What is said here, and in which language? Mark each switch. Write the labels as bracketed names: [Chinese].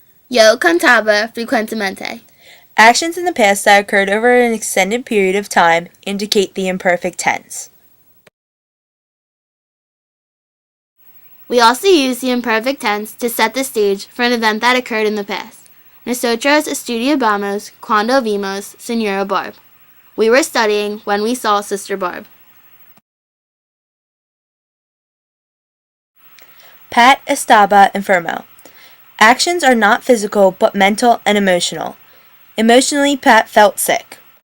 [Spanish] Yo cantaba frecuentemente. [English] Actions in the past that occurred over an extended period of time indicate the imperfect tense. We also use the imperfect tense to set the stage for an event that occurred in the past. [Spanish] Nosotros estudiábamos cuando vimos Señora Barb. [English] We were studying when we saw Sister Barb. [Spanish] Pat estaba enfermo. [English] Actions are not physical but mental and emotional. Emotionally, Pat felt sick.